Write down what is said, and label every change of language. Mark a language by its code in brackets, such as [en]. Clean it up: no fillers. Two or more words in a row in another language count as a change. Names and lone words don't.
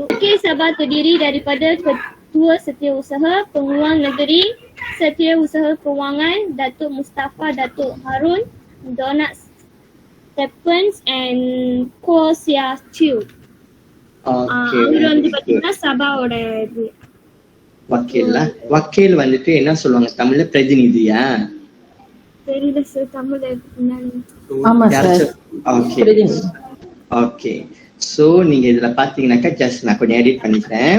[ms] Wakil Sabah terdiri daripada Ketua Setiausaha Pengurusan Negeri Setiausaha Kewangan Datuk Mustafa Datuk Harun, Donat Stephens and Ko Sia Chew. [ta] அவர் வந்து பாத்தீங்கன்னா சபாவோட இது வக்கீல்ல. வக்கீல் வந்துட்டு என்ன சொல்லுவாங்க தமிழ்ல, பிரதிநிதியா? தெரியல சார் தமிழ்ல. ஆமா சார். ஓகே ஓகே. சோ நீங்க இதுல பாத்தீங்கன்னாக்கா, ஜஸ்ட் நான் கொஞ்சம் எடிட் பண்ணிக்கிறேன்.